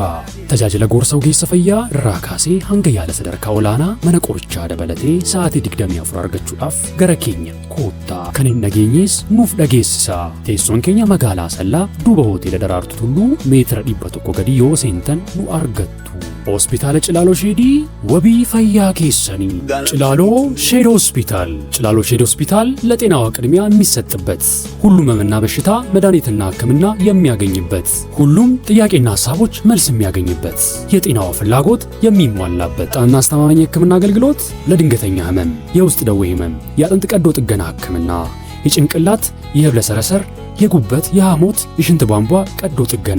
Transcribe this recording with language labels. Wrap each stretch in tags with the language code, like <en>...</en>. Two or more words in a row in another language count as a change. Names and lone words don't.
<om>Tajaajila gorsa ogeessa fayyaa irraa kaasee hanga yaala sadarkaa olaanaa mana qorichaa dabalatee sa'aatii 24 argachuudhaaf gara keenya koottaa. Kan hin dhageenyees nuuf dhageessisa. Teessoon keenya magaalaa Asallaa duuba hoteela Daraartuu Tulluu meetira 100 gadi yoo seentan nu argattu. Hospitaala Cilaalo Sheedii wabii fayyaa keessanii.</om> <am>Cilaalo ሼድ ሆስፒታል ለጤናዋ ቅድሚያ የሚሰጥበት ሁሉም ህመምና በሽታ መድኃኒትና ሕክምና የሚያገኝበት ሁሉም ጥያቄና ሐሳቦች መልስ የሚያገኝበት የጤናዋ ፍላጎት የሚሟላበት ጣና አስተማማኝ ሕክምና አገልግሎት ለድንገተኛ ህመም፣ የውስጥ ደዌ ህመም፣ የአጥንት ቀዶ ጥገና ሕክምና፣ የጭንቅላት የህብለሰረሰር፣ የጉበት፣ የሐሞት፣ የሽንት ቧንቧ ቀዶ ጥገና፣</am>